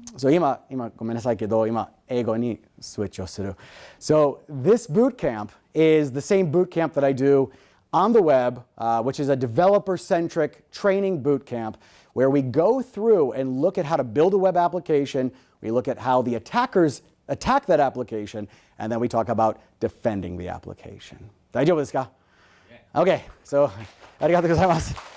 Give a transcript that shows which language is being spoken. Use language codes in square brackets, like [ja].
[ja] 今ごめんなさいけど今英語にスイッチをする。 [en] So this boot camp is the same boot camp that I do on the web, which is a developer-centric training boot camp where we go through and look at how to build a web application, we look at how the attackers attack that application, and then we talk about defending the application. [ja] 大丈夫ですか？ [en] Okay, so [ja] ありがとうございます。